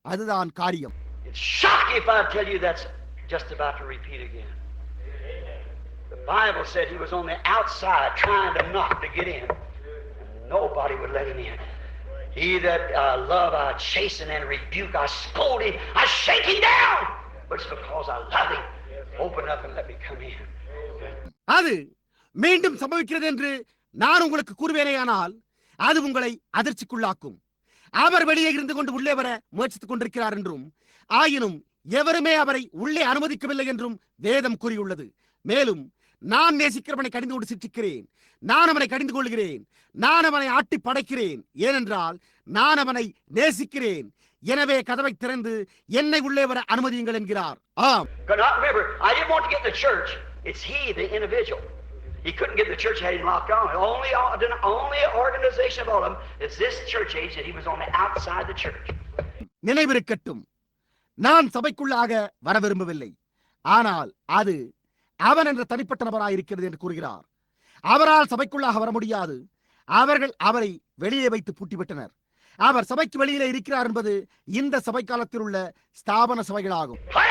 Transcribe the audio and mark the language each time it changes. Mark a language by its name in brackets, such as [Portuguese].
[Tamil] அதுதான் காரியம். [English] It's shocking if I tell you that's just about to repeat again. The Bible said he was on the outside trying to knock to get in. And nobody would let him in. He that I love, I chasten and rebuke, I scold him, I shake him down. But it's because I love him. Open up and let me come in. [Tamil] அது மீண்டும் சம்பவிக்கிறது என்று நான் உங்களுக்கு கூறுவேனேயானால் அது உங்களை அதிர்ச்சிக்குள்ளாக்கும். அவர் வெளியே இருந்து கொண்டு உள்ளே வர முயற்சித்துக் கொண்டிருக்கிறார் என்றும் ஆயினும் எவருமே அவரை உள்ளே அனுமதிக்கவில்லை என்றும் வேதம் கூறியுள்ளது. மேலும் நான் நேசிக்கிறவனை கடிந்து கொண்டு சிற்றிக்கிறேன், நான் அவனை கடிந்து கொள்கிறேன், நான் அவனை ஆட்டி படைக்கிறேன், ஏனென்றால் நான் அவனை நேசிக்கிறேன். எனவே கதவை திறந்து என்னை உள்ளே வர அனுமதியுங்கள் என்கிறார். ஆம். [English] Remember, I didn't want to get in the church. It's he, the individual. He couldn't get in the church, had him locked down. Only organization of all of them is this church age that he was on the outside the church. [Tamil] நினைவிருக்கட்டும், நான் சபைக்குள்ளாக வர விரும்பவில்லை, ஆனால் அது அவன் என்ற தனிப்பட்ட நபராய் இருக்கிறது என்று கூறுகிறார். அவரால் சபைக்குள்ளாக வர முடியாது. அவர்கள் அவரை வெளியே வைத்து பூட்டிவிட்டனர். அவர் சபைக்கு வெளியிலே இருக்கிறார் என்பது இந்த சபை காலத்தில் உள்ள ஸ்தாபன சபைகளாகும்.